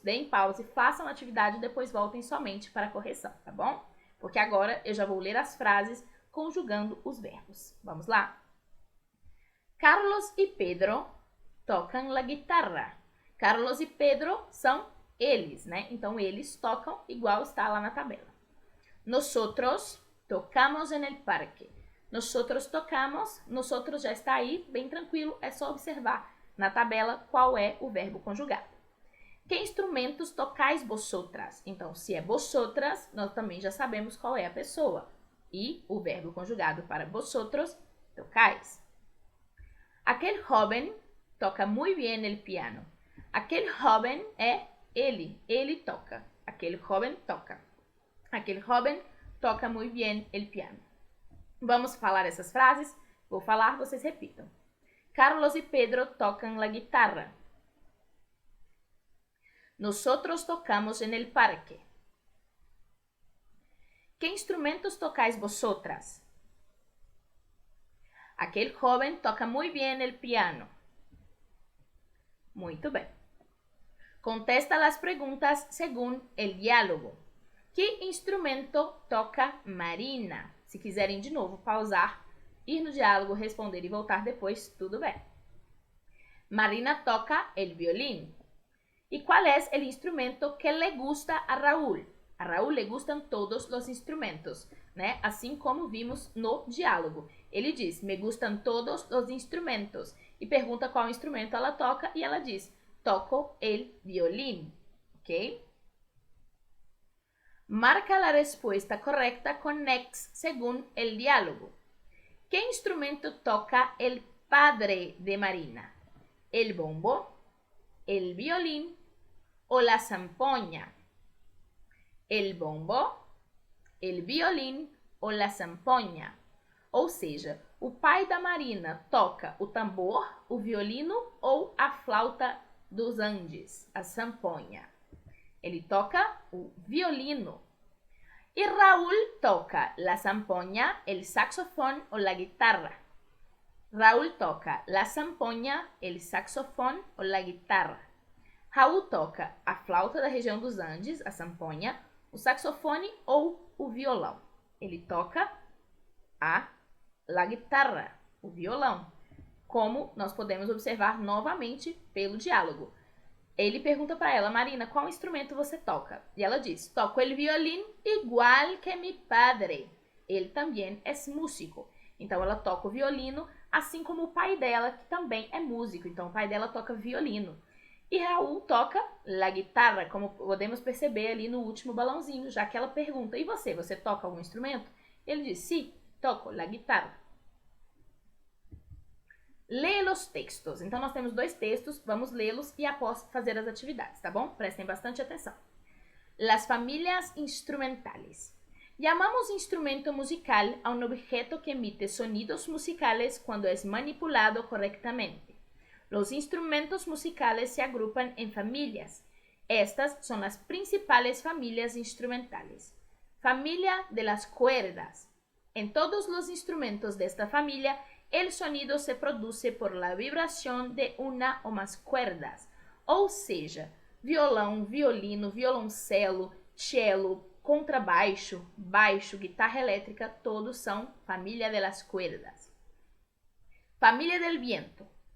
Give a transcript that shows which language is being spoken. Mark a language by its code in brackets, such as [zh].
[pt] Deem pause, façam a atividade e depois voltem somente para a correção, tá bom? Porque agora eu já vou ler as frases conjugando os verbos. Vamos lá? [es] Carlos e Pedro tocam la guitarra. [pt] Carlos e Pedro são eles, né? Então, eles tocam igual está lá na tabela. [es] Nosotros tocamos en el parque. [pt] Nosotros tocamos, nosotros já está aí, bem tranquilo, é só observar na tabela qual é o verbo conjugado. [es] Que instrumentos tocais vosotras? [pt] Então, se é vosotras, nós também já sabemos qual é a pessoa. E o verbo conjugado para vosotros, tocais. [es] Aquel joven toca muy bien el piano. Aquel joven [pt] é ele toca. [es] Aquele joven toca. Aquele joven toca muy bien el piano. [pt] Vamos falar essas frases? Vou falar, vocês repitam. [es] Carlos e Pedro tocam la guitarra. Nosotros tocamos en el parque. ¿Qué instrumentos tocáis vosotras? Aquel joven toca muy bien el piano. [pt] Muito bem. [es] Contesta las preguntas según el diálogo. Que instrumento toca Marina? [pt] Se quiserem de novo pausar, ir no diálogo, responder e voltar depois, tudo bem. [es] Marina toca el violín. ¿Y cuál es el instrumento que le gusta a Raúl? A Raúl le gustan todos os instrumentos, né? [pt] Assim como vimos no diálogo. Ele diz, [es] me gustan [pt] todos os instrumentos. E pergunta qual instrumento ela toca e ela diz, [es] toco el violín. [pt] Ok? [es] Marca la respuesta correcta con X según el diálogo. ¿Qué instrumento toca el padre de Marina? ¿El bombo, el violín o la zampoña? El bombo, el violín ou la zampoña. [pt] Ou seja, o pai da Marina toca o tambor, o violino ou a flauta dos Andes, a zampoña. Ele toca o violino. [es] E Raúl toca la zampoña, el saxofón ou la guitarra. Raúl toca la zampoña, el saxofón ou la guitarra. [pt] Raúl toca a flauta da região dos Andes, a zampoña, o saxofone ou o violão. Ele toca la guitarra, o violão, como nós podemos observar novamente pelo diálogo. Ele pergunta para ela, Marina, qual instrumento você toca? E ela diz, [es] toco el violín igual que mi padre. [pt] Ele também é músico. Então, ela toca o violino, assim como o pai dela, que também é músico. Então, o pai dela toca violino. E Raul [es] toca la guitarra, [pt] como podemos perceber ali no último balãozinho, já que ela pergunta, e você? Você toca algum instrumento? Ele diz, sim, [es] toco la guitarra. [pt] Lê os textos. Então, nós temos 2 textos, vamos lê-los e após fazer as atividades, tá bom? Prestem bastante atenção. [es] Las familias instrumentales. Llamamos instrumento musical a un objeto que emite sonidos musicales cuando es manipulado correctamente. Los instrumentos musicales se agrupan en familias. Estas son las principales familias instrumentales. Familia de las cuerdas. En todos los instrumentos de esta familia, el sonido se produce por la vibración de una o más cuerdas. [pt] Ou seja, violão, violino, violoncelo, cello, contrabaixo, baixo, guitarra elétrica, todos são família de las cuerdas. [es] Familia del viento.